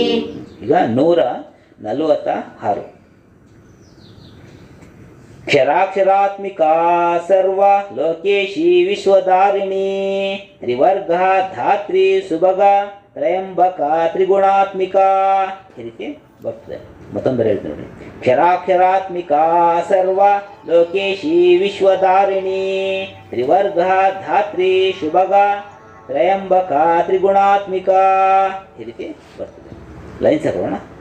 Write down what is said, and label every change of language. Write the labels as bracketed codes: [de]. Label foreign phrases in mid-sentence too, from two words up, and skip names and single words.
[kn] ಈಗ [sa] 146. ಕ್ಷರಾಕ್ಷರಾತ್ಮಿಕಾ ಸರ್ವ ಲೋಕೇಶಿ ವಿಶ್ವಧಾರಿಣಿ ತ್ರಿವರ್ಗ ಧಾತ್ರಿ ಸುಭಗ ತ್ರಯಂಬಕ ತ್ರಿಗುಣಾತ್ಮಿಕಾ [kn] ಈ ರೀತಿ ಬರ್ತದೆ. ಮತ್ತೊಂದು ಹೇಳ್ತೀನಿ ನೋಡಿ. [sa] ಕ್ಷರಾಕ್ಷರಾತ್ಮಿಕಾ ಸರ್ವ ಲೋಕೇಶಿ ವಿಶ್ವಧಾರಿಣಿ ತ್ರಿವರ್ಗ ಧಾತ್ರಿ ಶುಭಗ ತ್ರಯಂಬಕ ತ್ರಿಗುಣಾತ್ಮಿಕಾ [kn] ಈ ರೀತಿ ಬರ್ತದೆ. ಲೈನ್ಸ್ ಹಾಕೋಣ.